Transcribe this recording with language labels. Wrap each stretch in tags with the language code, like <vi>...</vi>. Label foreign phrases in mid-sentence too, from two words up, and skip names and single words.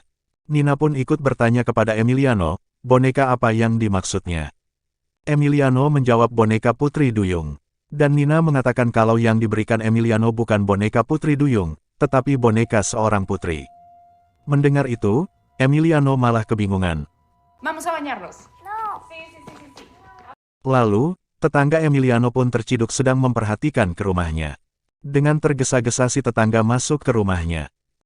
<id>Nina pun ikut bertanya kepada Emiliano, boneka apa yang dimaksudnya? Emiliano menjawab boneka putri duyung. Dan Nina mengatakan kalau yang diberikan Emiliano bukan boneka putri duyung, tetapi boneka seorang putri. Mendengar itu, Emiliano malah kebingungan.</id> <es>Vamos a bañarnos.</es> <id>Lalu, tetangga Emiliano pun terciduk sedang memperhatikan ke rumahnya. Dengan tergesa-gesa si tetangga masuk ke rumahnya.</id>